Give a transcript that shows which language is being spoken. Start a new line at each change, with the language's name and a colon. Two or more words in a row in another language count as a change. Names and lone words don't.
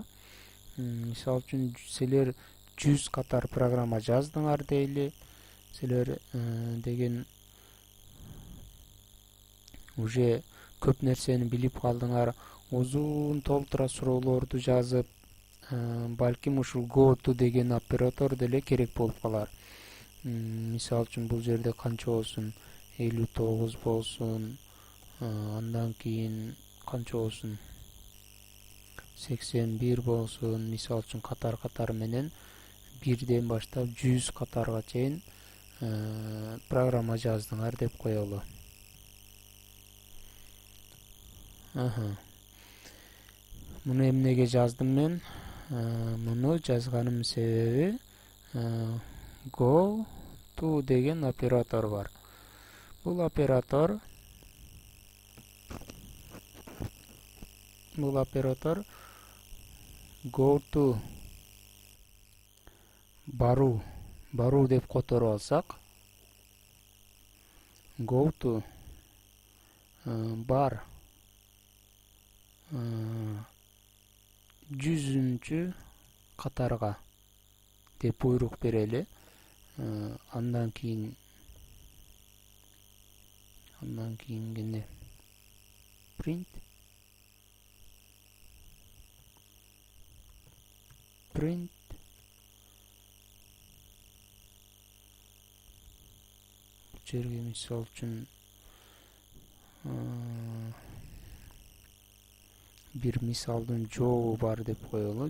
Kyrgyz: Мисал үчүн силер 100 катар программа жаздыңар дейли. Силер деген уже көп нерсени билип калдыңар. Узун толтура суроолорду жазып, балким ушул
English: go to
Kyrgyz: деген оператор деле керек болуп калар. Мисал үчүн бул жерде канча болсун? 59 болсун. Андан кийин канча болсун? 81 болсун. Мисал үчүн катар менен бирден баштап 100 катарга чейин программа жаздыңар деп коелу. Муну эмнеге жаздым мен? Муну жазганымдын себеби
English: go to
Kyrgyz: деген оператор бар. Бул оператор
English: go to
Kyrgyz: баруу деп которуп алсак,
English: go to
Kyrgyz: бар 100-чү катарга деп буйрук берели. Андан кийин кene print жерге мисал үчүн бир мисалдын жообу бар деп коелу.